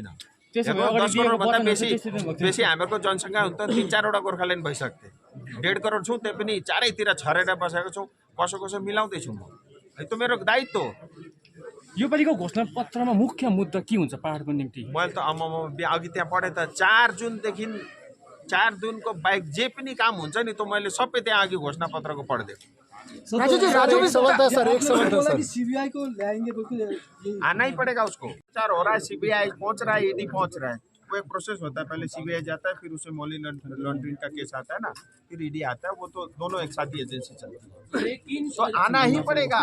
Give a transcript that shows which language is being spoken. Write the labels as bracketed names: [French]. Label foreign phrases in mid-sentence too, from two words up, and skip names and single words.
[Nepali] 10 करोडभन्दा बेसी हामीहरूको जनसङ्ख्या हुन्छ, 3-4वटा गोर्खाल्यान्ड भइसक्थे, 1.5 करोड छौँ, त्यही पनि चारैतिर छरेर बसेको छौँ, कसो मिलाउँदैछु म, त्यो मेरो दायित्व हो। योपालिको घोषणा पत्रमा मुख्य मुद्दा के हुन्छ पहाडको निम्ति? मैले त अघि त्यहाँ पढेँ त, 4 जुनदेखि 4 जुनको बाहेक जे पनि काम हुन्छ नि त मैले सबै त्यहाँ अघि घोषणा पत्रको पढिदिएँ। [Hindi] सीबीआई को लाएंगे तो आना ही पड़ेगा उसको, 4 हो रहा है, सीबीआई पहुंच रहा है, ईडी पहुंच रहा है, वो एक प्रोसेस होता है, पहले सीबीआई जाता है, फिर उसे [English] money laundering [Hindi] का केस आता है ना, फिर ईडी आता है, वो तो दोनों एक साथ ही एजेंसी चलती है, लेकिन तो आना ही पड़ेगा।